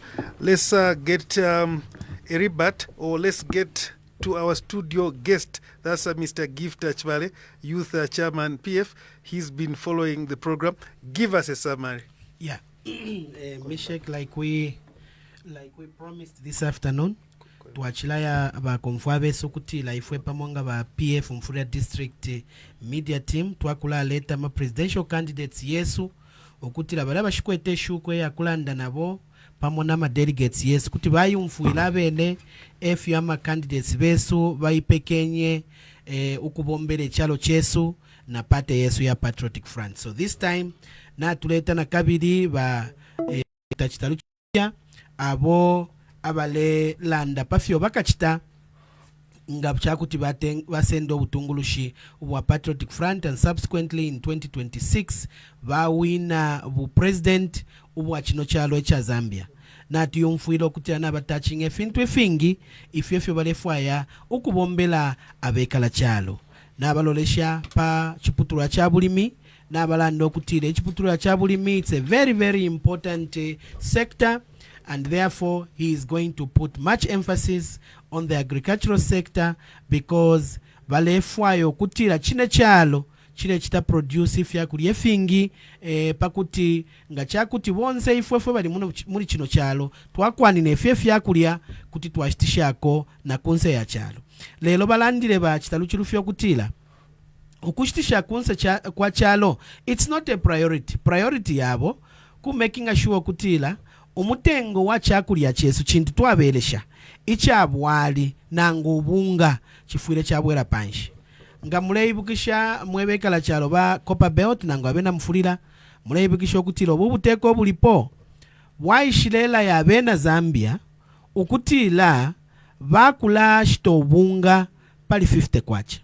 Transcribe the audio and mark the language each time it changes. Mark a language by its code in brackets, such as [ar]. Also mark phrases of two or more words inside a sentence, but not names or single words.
[en] Let's get a rebut, or let's get to our studio guest. That's Mr. Gift Chvale, Youth Chairman PF. He's been following the program. Give us a summary. Yeah, Mishek, like we promised this afternoon, [bem] tuachilaya bakomfwabe sokutila ifwe pamonga ba PF Mfuria District Media Team twakula leta ma [en] presidential candidates [bem] yesu okutila bala bashikwete shuko ya kulanda nabo pamona ma delegates yesu kuti bayumfuila bene efu ya ma candidates besu bayipekenye ukubombele chalo chesu na pate yesu ya Patriotic Front. [en] So this time [bem] na tuleta na kabiri ba Chitalu Chilufya abo abale landa pafyo bakachita ngabcha kuti basendo ubutungulushi wa Patriotic Front, [en] and subsequently [bem] in 2026 bawina bu president ubwa chino chalo cha Zambia na tuyumfuilo kuti anaba touching efintu efingi ifyefyo balefwaya ukubombela abekala chalo na balolesha pa chiputula cha bulimi n'abalanda okutira ekiputula kya bulimi. [en] It's a very very important sector, and therefore he is going to put much emphasis on the agricultural sector, because [bem] balefwayo okutira kino kyalo kile kita produce ifyakulya efingi pakuti nga kyakuti bonse ifwefe bali muri kino kyalo twakwanina efyakulya kuti twashitishako na kunse ya kyalo. Lelo balandire ba Chitalu Chilufya okutila okushitisha kunse kwa kyalo, [en] it's not a [bem] priority yabo ku [en] making sure [bem] kutila umutengo wa kyakulya kyesu kintu twabelesha ikyabwali nango obunga kifuire kyabwera panshi nga muleyibukisha mwebekala kyalo ba Copper Belt nango abena mufulira muleyibukisha okutila obubuteko bulipo bwaishilela ya bena Zambia okutila bakula shitobunga pali 50 kwacha.